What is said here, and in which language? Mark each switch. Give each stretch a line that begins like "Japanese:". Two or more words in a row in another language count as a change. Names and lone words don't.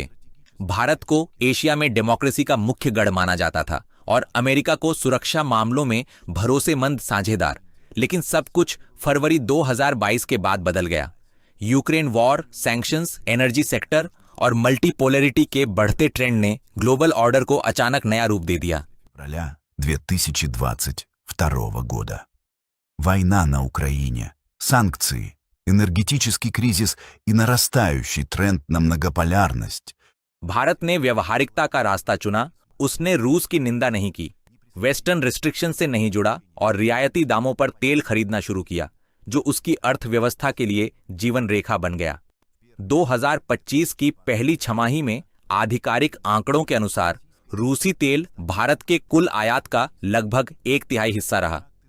Hindi: भारत को एशिया में डेमोक्रेसी का मुख्य गढ़ माना जाता था और अमेरिका को सुरक्षा मामलों में भरोसेमंद साझेदार। लेकिन सब कुछ फरवरी 2022 के बाद बदल गया।
English: Ukraine war, sanctions, energy sector
Hindi: और मल्टीपोलरिटी के बढ़ते ट्रेंड ने
English: global order
Hindi: को अचानक नया रूप दे दिया।
Russian: Февраля 2022 года. Война на Украине, санкции, энергетический кризис и нарастающий тренд на многополярность.
Hindi: भारत ने व्यवहारिकता का रास्ता चुना। उसने रूस की निंदा नहीं की,
English: Western restriction
Hindi: से नहीं जुड़ा और रियायती दामों पर तेल खरीदना शुरू किया, जो उसकी अर्थव्यवस्था के लिए जीवन रेखा बन गया। 2025 की पहली छमाही में आधिकारिक आंकड़ों के अनुसार रूसी तेल भारत के कुल आयात का लगभग 1/3 हिस्सा रहा।